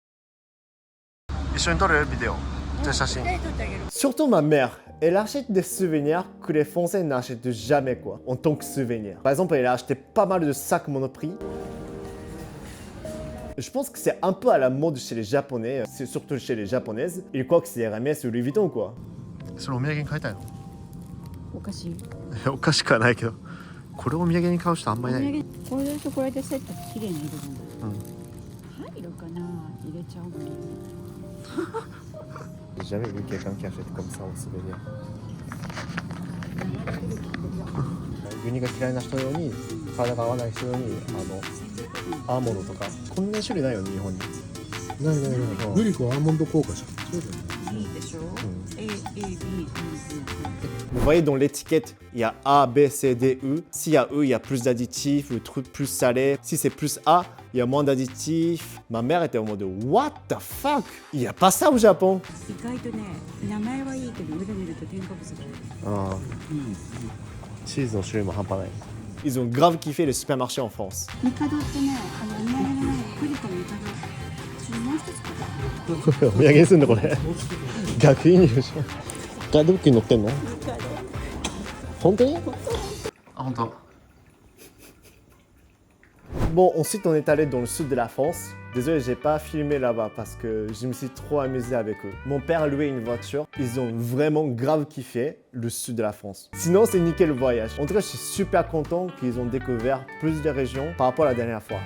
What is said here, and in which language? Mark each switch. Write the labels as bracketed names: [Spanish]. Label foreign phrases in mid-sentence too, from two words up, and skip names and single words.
[French] Surtout ma mère, elle achète des souvenirs que les Français n'achètent jamais quoi, en tant que souvenir. Par exemple, elle a acheté pas mal de sacs Monoprix. Je pense que c'est un peu à la mode chez les Japonais, c'est surtout chez les Japonaises. Ils croient que c'est Hermès ou Louis Vuitton quoi. [Japanese] それお土産に買いたいの？お菓子。お菓子かないけど、これお土産に買う人あんまりない。これとこれでセット綺麗に入れるんだ。入るかな？入れちゃおうかな。 [French] J'ai jamais vu quelqu'un qui achète comme ça en souvenir. [Japanese] 牛乳が嫌いな人用に、体が合わない人用に、アーモンドとか、こんな種類ないよね、日本に。ないないない。グリコアーモンド効果しか。そうだよね。いいでしょ。A B C [French] Vous voyez dans l'étiquette, il y a A, B, C, D, E. S'il y a E, il y a plus d'additifs, le truc plus salé. Si c'est plus A, il y a moins d'additifs. Ma mère était en mode [English] What the fuck? [French] Il n'y a pas ça au Japon. [Japanese] 意外とね、名前はいいけど裏見ると添加物が多い。 [French] Ah. [Japanese] チーズの種類も半端ない。 [French] Ils ont grave kiffé les supermarchés en France. [Japanese] ミカドってね、お土産のグリコのミカド。もう一つかな。お土産にすんのこれ。逆輸入でしょ。ガイドブックに載ってんの？本当に？あ、本当。 [French] Bon, ensuite on est allé dans le sud de la France. Désolé, j'ai pas filmé là-bas parce que je me suis trop amusé avec eux. Mon père a loué une voiture. Ils ont vraiment grave kiffé le sud de la France. Sinon, c'est nickel le voyage. En tout cas, je suis super content qu'ils ont découvert plus de régions par rapport à la dernière fois.